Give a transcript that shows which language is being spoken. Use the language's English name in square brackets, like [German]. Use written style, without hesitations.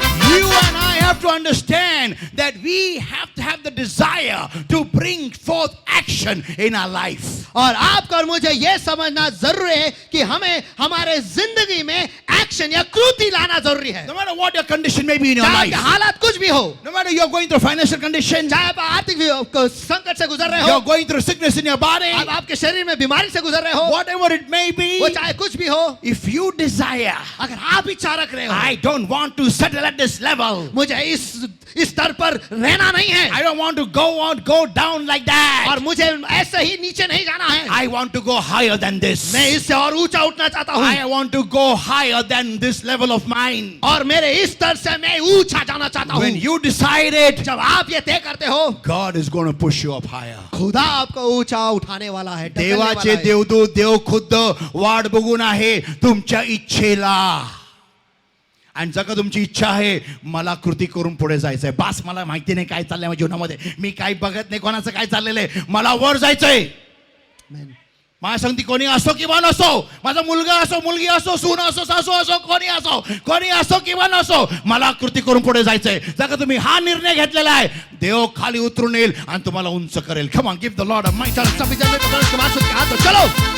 [English] You and I have to understand that we have to have the desire to bring forth action in our life. [Hindi] और आपको और मुझे यह समझना जरूरी है कि हमें हमारे जिंदगी में एक्शन या कृति लाना जरूरी है. [English] No matter what your condition may be in your [Hindi] चाहे [English] life, [Hindi] आपके हालात कुछ भी हो, [English] no matter you're going through financial condition, [Hindi] चाहे आप आर्थिक संकट से गुजर रहे हो, [English] you're going through sickness in your body, [Hindi] आप आपके शरीर में बीमारी से गुजर रहे हो, [English] whatever it may [Hindi] वो [English] be, [Hindi] चाहे कुछ भी हो, [English] if you desire, [Hindi] अगर आप इच्छा रख रहे हो, [English] I don't want to settle at this level, [Hindi] मुझे इस स्तर पर रहना नहीं है, [English] I don't want to go down like that, [Hindi] और मुझे ऐसे ही नीचे नहीं जाना है, [English] I want to go higher than this, [Hindi] मैं इससे और ऊंचा उठना चाहता हूँ, [English] I want to go higher than this level of mine. [Hindi] और मेरे इस स्तर से मैं ऊंचा जाना चाहता हूँ. [English] When you decide it, [Hindi] जब आप ये तय करते हो, [English] God is going to push you up higher. [Hindi] खुदा आपको ऊंचा उठाने वाला है, ढकलने [Marathi] देवाचे [Hindi] वाला है. [Marathi] देवदूत देव खुद्द वाट बघून आहे तुमच्या इच्छेला. आणि जर का तुमची इच्छा आहे मला कृती करून पुढे जायचंय, बास मला माहिती नाही काय चाललंय माझ्या जीवनामध्ये, मी काही बघत नाही कोणाचं काय चाललेलं आहे, मला वर जायचंय. आमेन. माझ्या संगती कोणी असो किंवा नसो, माझा मुलगा असो मुलगी असो सून असो सासू असो कोणी असो किंवा नसो, मला कृती करून पुढे जायचंय. जर का तुम्ही हा निर्णय घेतलेला आहे, देव खाली उतरून येईल आणि तुम्हाला उंच करेल. [English] Come on, give the lord almighty. [Hindi] सभी जन में परमेश्वर के मार्ग के हाथ चलो.